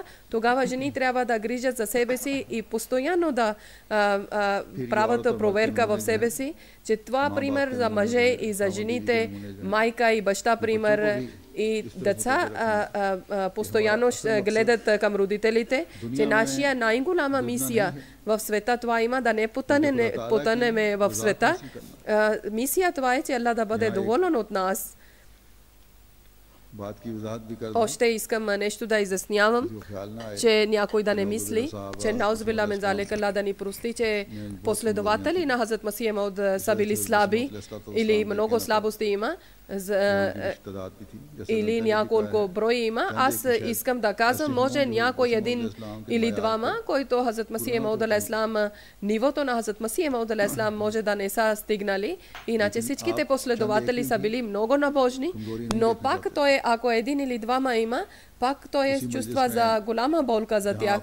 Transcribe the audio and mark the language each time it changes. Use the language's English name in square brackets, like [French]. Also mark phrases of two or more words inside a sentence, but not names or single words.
[Bulgarian] Тогава жени трябва да грижат за себе си и постоянно да правят проверка в себе си, че това пример за мъже и за жените, майка и баща пример и деца постоянно гледат към родителите, че нашия най-голяма мисия в света това има да не потънеме в света. Мисия това е, че Аллах да бъде доволен от нас. Още искам нещо да изяснявам, че някой да не мисли, че [Arabic] نعوذ بالله من ذلك, [Bulgarian] Аллах да ни прости, че последователи на Хазрат Масих Мауд са били слаби или много слабости има. или няколко брои има. Аз искам да казвам, може някой един или двама, който Хазрат Масих Мауд алейхиссалам, нивото на Хазрат Масих Мауд алейхиссалам може да не са стигнали, иначе всичките последователи са били много набожни, но пак той, ако един или двама има, пак той чувства за голяма болка за тях.